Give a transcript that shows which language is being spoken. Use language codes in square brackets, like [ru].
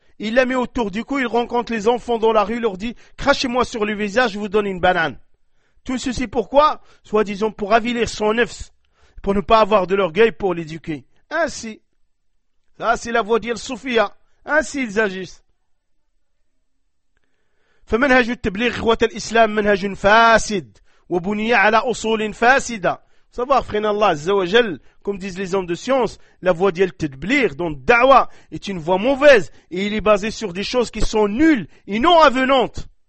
[fr] Il la met autour du cou, il rencontre les enfants dans la rue, il leur dit, crachez-moi sur le visage, je vous donne une banane. Tout ceci pourquoi? Soi-disant pour avilir son nefs, pour ne pas avoir de l'orgueil, pour l'éduquer. Ainsi. Ça, c'est la voie d'Il Soufia. Ainsi, ils agissent. [ar] فمنهج التبليغ إخوة الإسلام منهج فاسد وبني على أصول فاسدة. [fr] Savoir, frère Allah, Azzawajal, comme disent les hommes de science, la voie d'Yel Tedblir, donc Dawa, est une voie mauvaise et il est basé sur des choses qui sont nulles et non avenantes.